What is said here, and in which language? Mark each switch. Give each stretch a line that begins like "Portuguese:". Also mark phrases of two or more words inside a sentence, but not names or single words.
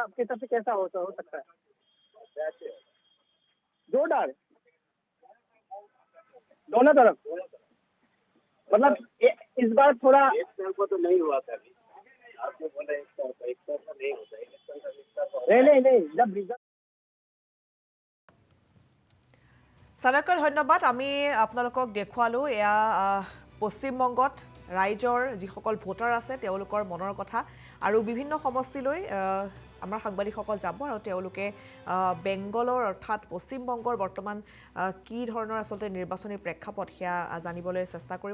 Hindi: आपके तरफ से कैसा हो सकता है? जोरदार दोनों तरफ, मतलब इस बार थोड़ा एक तरफा तो नहीं हुआ था अभी। आपने बोला एक तरफा नहीं होता है। नहीं जब रिजल्ट
Assamese: চাণক্যৰ ধন্যবাদ। আমি আপোনালোকক দেখুৱালোঁ এয়া পশ্চিমবংগত ৰাইজৰ যিসকল ভোটাৰ আছে তেওঁলোকৰ মনৰ কথা, আৰু বিভিন্ন সমষ্টিলৈ আমাৰ সাংবাদিকসকল যাব আৰু তেওঁলোকে বেংগলৰ অৰ্থাৎ পশ্চিমবংগৰ বৰ্তমান কি ধৰণৰ আচলতে নিৰ্বাচনী প্ৰেক্ষাপট সেয়া জানিবলৈ চেষ্টা কৰিব।